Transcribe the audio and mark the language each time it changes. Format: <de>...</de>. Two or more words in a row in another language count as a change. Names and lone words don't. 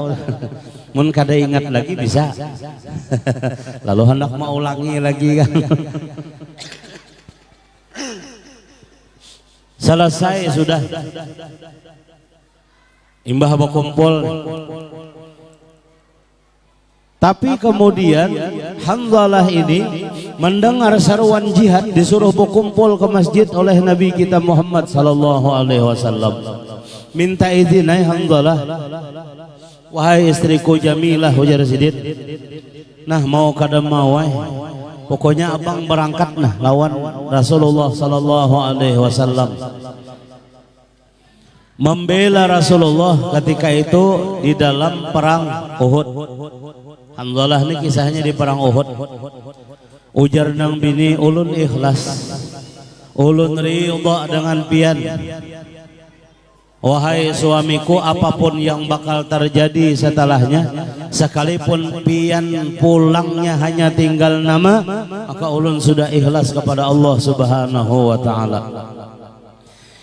<bjn>Mun kada ingat lagi bisa lalu hendak mau ulangi lagi kan. Selesai sudah imbah berkumpul.</bjn> <id>Tapi kemudian Hanzalah ini mendengar seruan jihad, disuruh berkumpul ke masjid oleh Nabi kita Muhammad</id> <ar>صلى الله عليه وسلم.</ar> <bjn>Minta izin, hai Hanzalah, wahai istriku Jamilah, ujar sidin. Nah mau kada mau, pokoknya abang berangkat nah lawan Rasulullah</bjn> <ar>صلى الله عليه وسلم.</ar> <id>Membela Rasulullah ketika itu di dalam perang Uhud. Hanzalah ini kisahnya di perang Uhud.</id> <bjn>Ujar nang bini, ulun ikhlas, ulun ridha dengan pian. Wahai suamiku, apapun yang bakal terjadi setelahnya, sekalipun pian pulangnya hanya tinggal nama, maka ulun sudah ikhlas kepada Allah</bjn> <ar>سبحانه وتعالى.</ar>